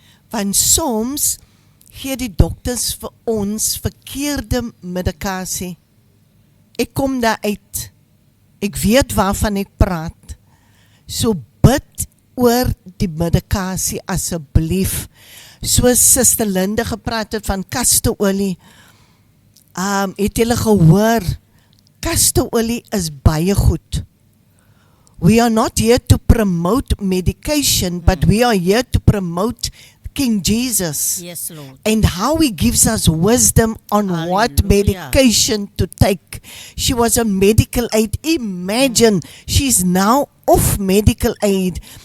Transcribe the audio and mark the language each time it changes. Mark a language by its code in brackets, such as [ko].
[af] Want soms gee die dokters vir ons verkeerde medikasie. Ek kom daar uit. Ek weet waarvan ek praat. So bid oor die medikasie asseblief. Soos Suster Linde gepraat het van kasteolie. Het julle gehoor, kasteolie is baie goed. [en] We are not here to promote medication, but we are here to promote King Jesus. Yes, Lord. And how he gives us wisdom on what medication to take. She was on medical aid. Imagine, she's now off medical aid.